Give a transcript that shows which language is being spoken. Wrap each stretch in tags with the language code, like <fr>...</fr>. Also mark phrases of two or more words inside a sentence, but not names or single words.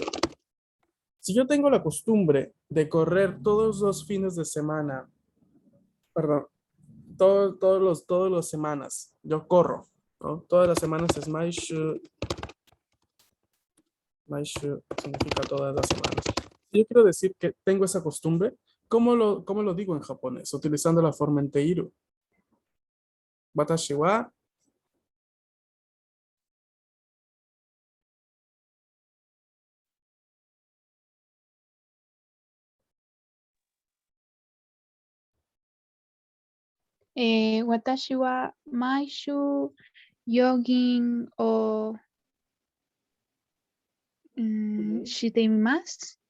<es>Si yo tengo la costumbre de correr todos los fines de semana, perdón, todos los semanas, yo corro, ¿no? Todas las semanas es maishu significa todas las semanas. Si yo quiero decir que tengo esa costumbre, cómo lo digo en japonés? Utilizando la forma en teiru.</es> <ja>私は私は毎週ジョギングをしています.</ja>